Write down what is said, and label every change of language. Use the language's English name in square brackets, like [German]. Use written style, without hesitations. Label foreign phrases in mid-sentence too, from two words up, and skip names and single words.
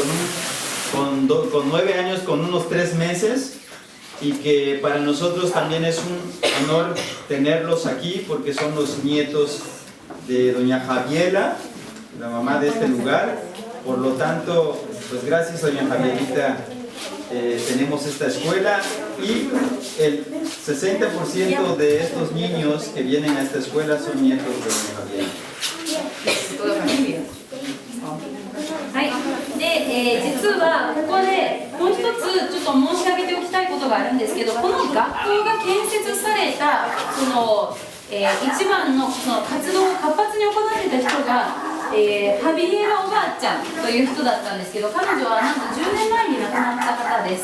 [Spanish] con 9 años con unos 3 meses, y que para nosotros también es un honor tenerlos aquí porque son los nietos de doña Javiela, la mamá de este lugar. Por lo tanto, pues gracias doña Javierita, tenemos esta escuela, y el 60% de estos niños que vienen a esta escuela son nietos de doña Javiera. [Japanese] はい、で、実はここでもう一つちょっと申し上げておきたいことがあるんですけど、この学校が建設された一番のその活動を活発に行っていた人が、ハビエラおばあちゃんという人だったんですけど、彼女はなんと10年前に亡くなった方です。